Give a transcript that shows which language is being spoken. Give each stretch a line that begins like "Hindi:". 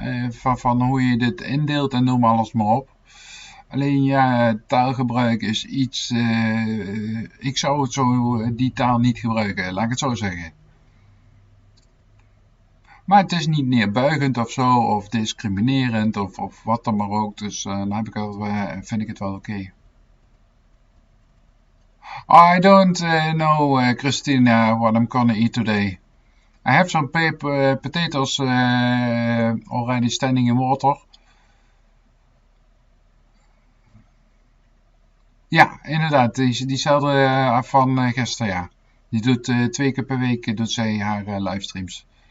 Dutch: Van hoe je dit indeelt en noem alles maar op. Alleen ja, taalgebruik is iets... ik zou het zo, die taal niet gebruiken, laat ik het zo zeggen. Maar het is niet neerbuigend of zo, of discriminerend, of wat dan maar ook. Dus dan heb ik vind ik het wel oké.
English: I don't know, Christina, what I'm gonna eat today. I have some potatoes already standing in water.
Dutch: Ja, inderdaad, diezelfde van gisteren, ja. Die doet 2 keer per week doet zij haar livestreams.